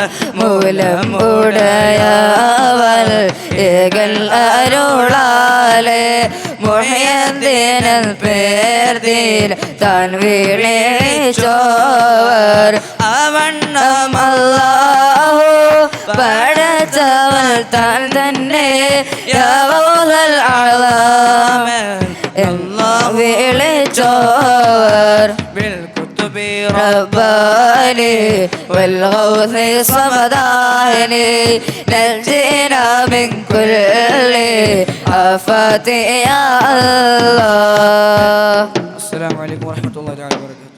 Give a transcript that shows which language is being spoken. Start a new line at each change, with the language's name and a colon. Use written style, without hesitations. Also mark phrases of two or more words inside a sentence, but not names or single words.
Malayalam: മൂലം ഉടയവൽ ഏകൽ അരുളാലെ മുഹ്യദ്ദീൻ പേർതിൽ താൻ വിളിച്ചോവർ അവണ്ണം അല്ലാഹു പടച്ചവൻ താൻ തന്നെ യൗദൽ അഅ്ലാം എന്ന് വിളിച്ചോവർ
Arabic: بالكتب رباني والغوث صمداني نجينا من كل آفات يا الله. السلام عليكم ورحمة الله تعالى وبركاته.